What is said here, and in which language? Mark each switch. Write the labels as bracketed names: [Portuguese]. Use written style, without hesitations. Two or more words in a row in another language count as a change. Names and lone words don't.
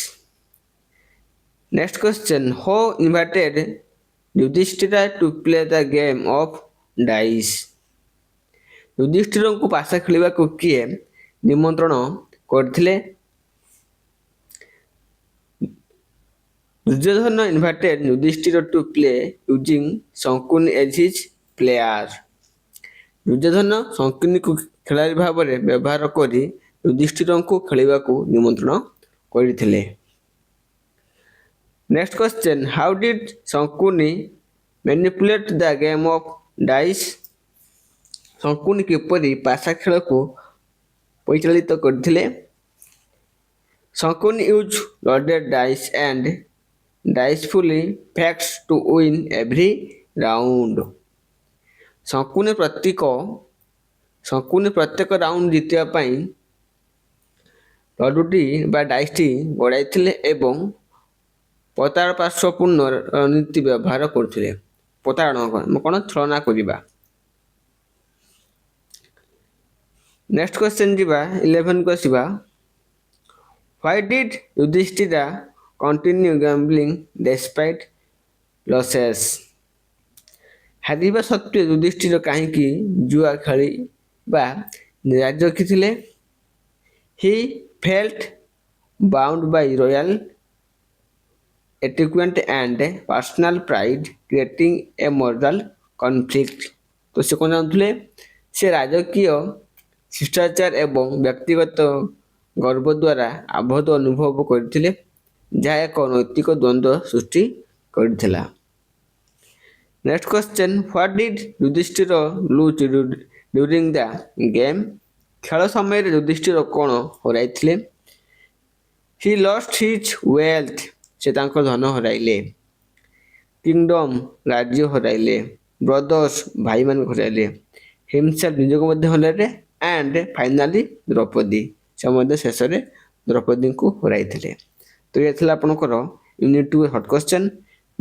[English] next question, who invited ଯୁଧିଷ୍ଠିର to play the game of dice? [Odia] ଯୁଧିଷ୍ଠିରଙ୍କୁ ପାଶା ଖେଳିବାକୁ କିଏ ନିମନ୍ତ୍ରଣ କରିଥିଲେ? [English] ଦୁର୍ଯ୍ୟୋଧନ invited ଯୁଧିଷ୍ଠିର to play using ଶଙ୍କୁନି as his player। [Odia] ଦୁର୍ଯ୍ୟୋଧନ ଶଙ୍କୁନିକୁ ଖେଳାଳି ଭାବରେ ବ୍ୟବହାର କରି ଯୁଧିଷ୍ଠିରଙ୍କୁ ଖେଳିବାକୁ ନିମନ୍ତ୍ରଣ କରିଥିଲେ। [English] next question, how did ଶଙ୍କୁନି manipulate the game of dice? [Odia] ଶଙ୍କୁନି କିପରି ପାଶା ଖେଳକୁ ପରିଚାଳିତ କରିଥିଲେ? [English] ଶଙ୍କୁନି used loaded dice and dicefully facts to win every round। [Odia] ଶଙ୍କୁନି ପ୍ରତ୍ୟେକ ରାଉଣ୍ଡ ଜିତିବା ପାଇଁ ଲଡୁଟି ବା ଡାଇସଟି ଗଡ଼ାଇଥିଲେ ଏବଂ ପ୍ରତାରଣାପୂର୍ଣ୍ଣ ରଣନୀତି ବ୍ୟବହାର କରୁଥିଲେ। ପ୍ରତାରଣା କ'ଣ? ଛଳନା କରିବା। [English] next question [Odia] ଯିବା 11 କୁ ଆସିବା। [English] Why did Yudhishthira continue gambling despite losses? [Odia] ହାରିବା ସତ୍ତ୍ୱେ ଯୁଧିଷ୍ଠିର କାହିଁକି ଜୁଆ ଖେଳିବା ଜାରି ରଖିଥିଲେ? [English] He felt bound by royal etiquette and personal pride, creating a moral conflict। [Odia] ତ ସେ କ'ଣ ଚାହୁଁଥିଲେ? ସେ ରାଜକୀୟ ଶିଷ୍ଟାଚାର ଏବଂ ବ୍ୟକ୍ତିଗତ ଗର୍ବ ଦ୍ୱାରା ଆବଦ୍ଧ ଅନୁଭବ କରିଥିଲେ, ଯାହା ଏକ ନୈତିକ ଦ୍ୱନ୍ଦ୍ୱ ସୃଷ୍ଟି କରିଥିଲା। [English] Next question, what did ଯୁଧିଷ୍ଠିର lose during the game? [Odia] ଖେଳ ସମୟରେ ଯୁଧିଷ୍ଠିର କ'ଣ ହରାଇଥିଲେ? [English] He lost his wealth। [Odia] ସେ ତାଙ୍କ ଧନ ହରାଇଲେ। କିଙ୍ଗଡମ୍ ରାଜ୍ୟ ହରାଇଲେ। ବ୍ରଦର୍ସ ଭାଇମାନଙ୍କୁ ହରାଇଲେ। ହିମସେଲ୍ଫ ନିଜକୁ ମଧ୍ୟ ହରାଇଲେ। [English] and finally [Odia] ଦ୍ରୌପଦୀ, ସେ ମଧ୍ୟ ଶେଷରେ ଦ୍ରୌପଦୀଙ୍କୁ ହରାଇଥିଲେ। ତ ଏ ଥିଲା ଆପଣଙ୍କର [English] unit 2 hot question.